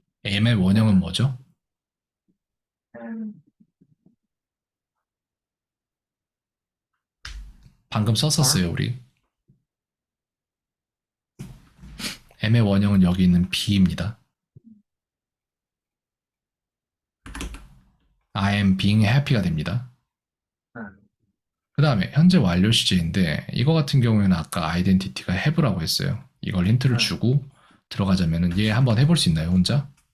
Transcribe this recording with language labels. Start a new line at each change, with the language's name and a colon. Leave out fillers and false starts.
Korean: am의 원형은 뭐죠?
English: am.
Korean: 방금 썼었어요, 우리. am의 원형은 여기 있는 be입니다.
English: I am being happy가
Korean: 됩니다. 네. 그 다음에 현재 완료 시제인데 이거 같은 경우에는 아까 identity가 have라고 했어요. 이걸 힌트를 네. 주고 들어가자면은 얘 한번 해볼 수 있나요, 혼자?